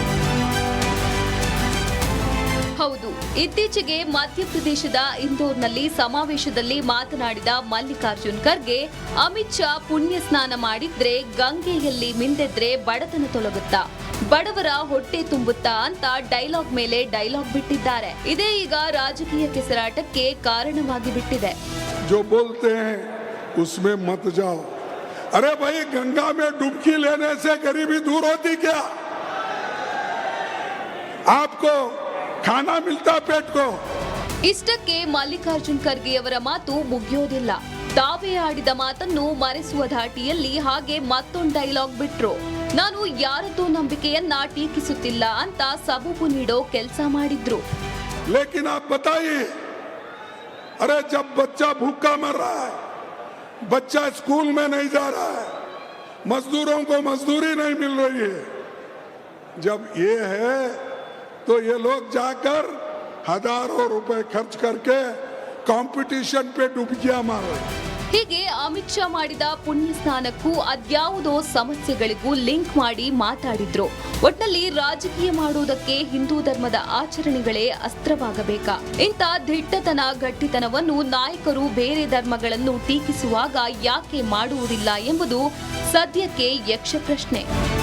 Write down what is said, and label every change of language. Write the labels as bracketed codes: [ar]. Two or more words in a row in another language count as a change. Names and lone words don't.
[kn] ಹೌದು, ಇತ್ತೀಚೆಗೆ ಮಧ್ಯಪ್ರದೇಶದ ಇಂದೋರ್ನಲ್ಲಿ ಸಮಾವೇಶದಲ್ಲಿ ಮಾತನಾಡಿದ ಮಲ್ಲಿಕಾರ್ಜುನ್ ಖರ್ಗೆ, ಅಮಿತ್ ಶಾ ಪುಣ್ಯ ಸ್ನಾನ ಮಾಡಿದ್ರೆ ಗಂಗೆಯಲ್ಲಿ ಮಿಂದೆದ್ರೆ ಬಡತನ ತೊಲಗುತ್ತಾ, ಬಡವರ ಹೊಟ್ಟೆ ತುಂಬುತ್ತಾ ಅಂತ ಡೈಲಾಗ್ ಮೇಲೆ ಡೈಲಾಗ್ ಬಿಟ್ಟಿದ್ದಾರೆ. ಇದೇ ಈಗ ರಾಜಕೀಯ ಕೆಸರಾಟಕ್ಕೆ ಕಾರಣವಾಗಿ ಬಿಟ್ಟಿದೆ. [hi] जो बोलते हैं उसमें मत जाओ. अरे भाई, गंगा में डुबकी लेने से गरीबी दूर होती क्या? आपको खाना मिलता पेट को? [kn] ಇಷ್ಟಕ್ಕೆ ಮಲ್ಲಿಕಾರ್ಜುನ್ ಖರ್ಗೆ ಅವರ ಮಾತು ಮುಗಿಯೋದಿಲ್ಲ. ತಾವೇ ಆಡಿದ ಮಾತನ್ನು ಮರೆಸುವ ಧಾಟಿಯಲ್ಲಿ ಹಾಗೆ ಮತ್ತೊಂದು ಡೈಲಾಗ್ ಬಿಟ್ರು. ನಾನು ಯಾರದ್ದೋ ನಂಬಿಕೆಯನ್ನ ಟೀಕಿಸುತ್ತಿಲ್ಲ ಅಂತ ಸಬೂಬು ನೀಡೋ ಕೆಲಸ ಮಾಡಿದ್ರು. [hi] लेकिन आप बताइए, अरे जब बच्चा भूखा मर रहा है, बच्चा स्कूल में नहीं जा रहा है, मजदूरों को मजदूरी नहीं मिल रही है, जब ये है तो ये लोग जाकर हजारों रुपए खर्च करके कंपटीशन पे डुबकियां मार रहे हैं. [kn] ಹೀಗೆ ಅಮಿತ್ ಶಾ ಮಾಡಿದ ಪುಣ್ಯ ಸ್ನಾನಕ್ಕೂ ಅದ್ಯಾವುದೋ ಸಮಸ್ಯೆಗಳಿಗೂ ಲಿಂಕ್ ಮಾಡಿ ಮಾತಾಡಿದ್ರು. ಒಟ್ನಲ್ಲಿ ರಾಜಕೀಯ ಮಾಡುವುದಕ್ಕೆ ಹಿಂದೂ ಧರ್ಮದ ಆಚರಣೆಗಳೇ ಅಸ್ತ್ರವಾಗಬೇಕಾ? ಇಂಥ ದಿಟ್ಟತನ ಗಟ್ಟಿತನವನ್ನು ನಾಯಕರು ಬೇರೆ ಧರ್ಮಗಳನ್ನು ಟೀಕಿಸುವಾಗ ಯಾಕೆ ಮಾಡುವುದಿಲ್ಲ ಎಂಬುದು ಸದ್ಯಕ್ಕೆ ಯಕ್ಷ ಪ್ರಶ್ನೆ.